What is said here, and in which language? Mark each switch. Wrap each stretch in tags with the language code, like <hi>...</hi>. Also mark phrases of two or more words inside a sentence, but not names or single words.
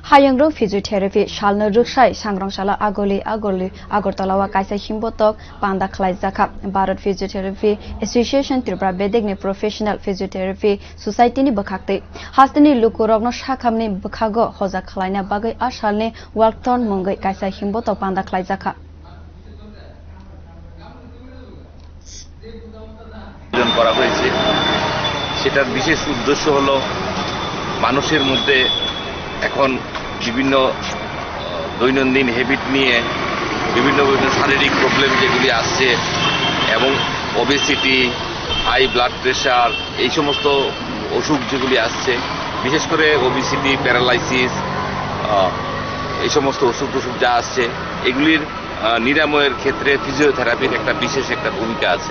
<trp>hayung physiotherapy shalno ruksai sangrangsala agoli agortalawa kaisa himbotok panda khlaijaka Bharat Physiotherapy Association Tripura bedegni</trp> <en>professional physiotherapy society</en> <trp>ni bakhakte hastani lukurogno shakhamni bakhago hoja khlaina bagai ashalni walkthon mungai kaisa himbotok panda khlaijaka</trp> <bn>করা হয়েছে। সেটার বিশেষ উদ্দেশ্য হলো মানুষের মধ্যে এখন বিভিন্ন দৈনন্দিন হ্যাবিট নিয়ে বিভিন্ন শারীরিক প্রবলেম যেগুলি আসছে এবং ওবেসিটি,</bn> <en>high blood pressure,</en> <bn>এই সমস্ত অসুখ যেগুলি আসছে, বিশেষ করে ওবেসিটি, প্যারালাইসিস, এই সমস্ত অসুখ যা আসছে এগুলির নিরাময়ের ক্ষেত্রে ফিজিওথেরাপির বিশেষ একটা ভূমিকা আছে।</bn>